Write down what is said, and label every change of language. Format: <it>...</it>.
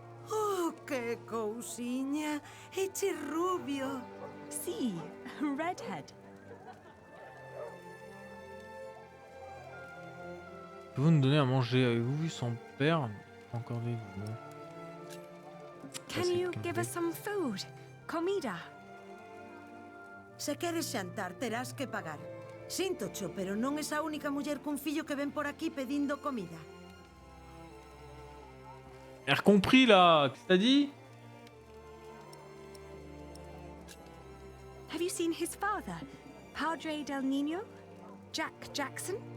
<gl>Oh, que cousinha! Eche rubio!</gl> <en>See, redhead.</en> <fr>Pouvez-vous nous donner à manger? Avez-vous vu son père? Encore des mots.</fr> <en>Can you give us some food?</en> <gl>Comida? Se queres xantar, terás que pagar. Sinto-cho, pero non es a única muller cun fillo que ven por aquí pedindo comida.</gl> <fr>Elle a compris là, qu'est-ce que t'as dit?</fr> <en>seen his father,</en> <es>Padre del Niño,</es> <en>Jack Jackson?</en>